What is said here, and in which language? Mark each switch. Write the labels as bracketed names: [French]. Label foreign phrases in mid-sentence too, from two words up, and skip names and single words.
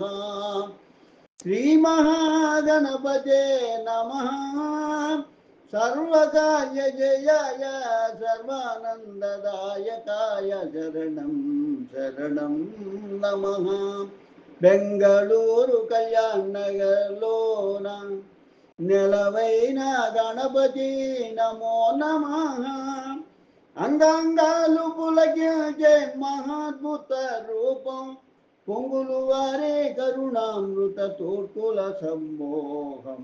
[Sanskrit] श्री महागणपते नमः. सर्वकार्य जयाय सर्वानंददायकाय शरणं शरणं नमः. [Telugu] बेंगळूरु कल्याणगर्लोन నెలవైన గణపతి [Sanskrit] నమో నమః. [Telugu] అంగాంగాలు పులకించే మహాద్భుత రూపం పొంగులు వారే కరుణామృత తోర్కుల సమ్మోహం.